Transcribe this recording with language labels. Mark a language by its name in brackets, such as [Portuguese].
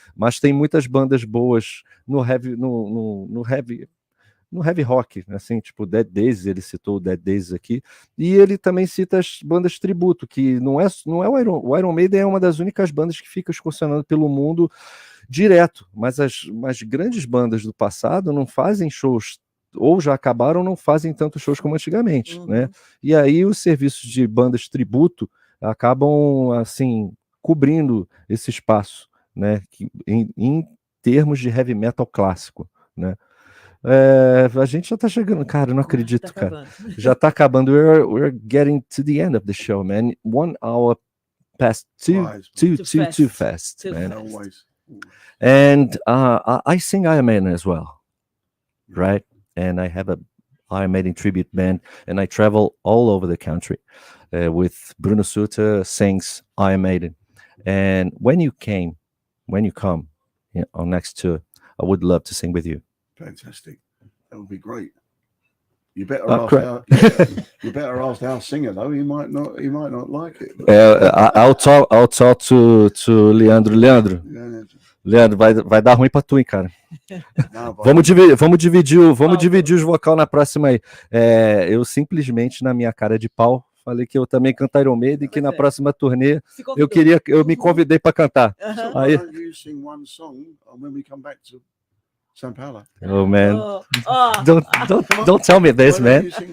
[Portuguese] Mas tem muitas bandas boas no heavy rock, assim, tipo Dead Daisies, ele citou o Dead Daisies aqui, e ele também cita as bandas tributo, que não é o Iron Maiden é uma das únicas bandas que fica excursionando pelo mundo direto, mas as grandes bandas do passado não fazem shows, ou já acabaram, não fazem tantos shows como antigamente, né? E aí os serviços de bandas tributo acabam, assim, cobrindo esse espaço, né? Em termos de heavy metal clássico, né? A gente já tá chegando, cara, eu não acredito, cara. Já tá acabando. [English] We're getting to the end of the show, man. 1 hour passed too fast, man. And I sing Iron Maiden as well, right? And I have a Iron Maiden tribute band, and I travel all over the country with Bruno Sutter sings Iron Maiden. And when you come on next tour, I would love to sing with you. Fantastic. That would be great. You better ask our singer though. He might not like it. I'll talk to Leandro. [Portuguese] Leandro, vai dar ruim pra tu, hein, cara. Não, vamos dividir os vocal na próxima aí. Eu simplesmente, na minha cara de pau, falei que eu também canto Iron Maiden e que na próxima turnê eu me convidei para cantar. [English] So [Portuguese] aí, [English] you sing one song when we come back to São Paulo. Oh man, don't tell me this, man.